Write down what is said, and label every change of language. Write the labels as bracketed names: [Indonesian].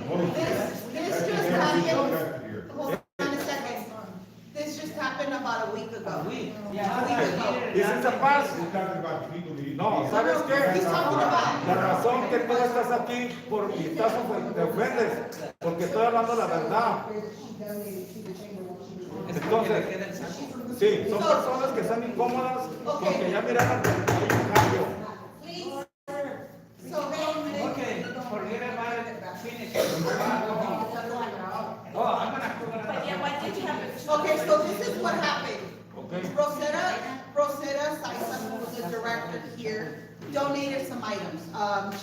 [English] This just happened, hold on a second. This just happened about a week ago. A week ago. ¿This is the past? We're talking about the people who need to [Spanish] No, [English] be- [Spanish] ¿sabes qué? [English] He's talking about. [Spanish] La razón que tú estás aquí por y te ofendes, porque estoy hablando la verdad. Entonces, sí, son personas que están incómodas porque ya miraron que hay un cambio. [English] Please. So, Okay, forget about it, finish it. Oh, I'm gonna. But yeah, why did you have it? okay, so this is what happened. Okay. Rosetta Saisa, who was the director here, donated some items.